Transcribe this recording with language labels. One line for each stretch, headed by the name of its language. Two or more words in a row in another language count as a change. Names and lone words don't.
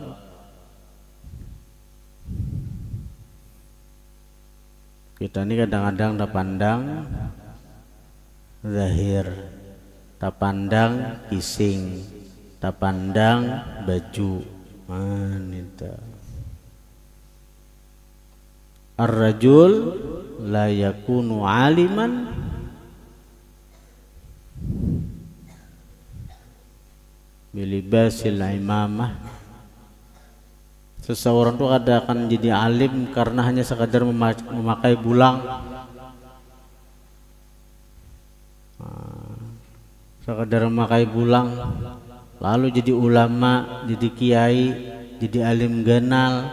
Banjar: Kita ini kadang-kadang tak pandang zahir, tak pandang kising, tak pandang baju. Manita.
Arabic: Ar-rajul la yakunu aliman bilibasil imamah.
Banjar: Seseorang itu kada akan jadi alim karena hanya sekadar memakai bulang. Sekadar memakai bulang lalu jadi ulama, jadi kiai, jadi alim ganal.